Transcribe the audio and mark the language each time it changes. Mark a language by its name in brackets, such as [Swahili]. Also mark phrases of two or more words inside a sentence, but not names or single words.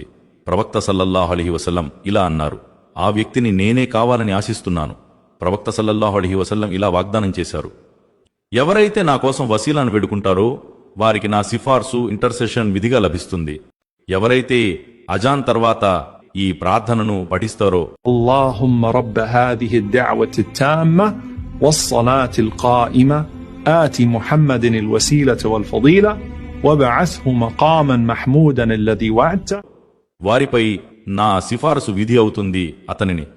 [Telugu] ప్రవక్త [Arabic] صلى الله عليه وسلم [Telugu] ఇలా అన్నారు, ఆ వ్యక్తిని నేనే కావాలని ఆశిస్తున్నాను. ప్రవక్త [Arabic] صلى الله عليه وسلم [Telugu] ఇలా వాగ్దానం చేశారు, ఎవరైతే నా కోసం వసీలాను వేడుకుంటారో వారికి నా సిఫార్సు, ఇంటర్సెషన్ విధిగా లభిస్తుంది. ఎవరైతే అజాన్ తర్వాత ఈ ప్రార్థనను పఠిస్తారో, [Arabic] اللهم رب هذه الدعوة التامة والصلاة القائمة آت محمد الوسيلة والفضيلة وابعثه مقاما محمودا الذي وعدته, [Telugu] వారిపై నా సిఫార్సు విధి అవుతుంది, అతనిని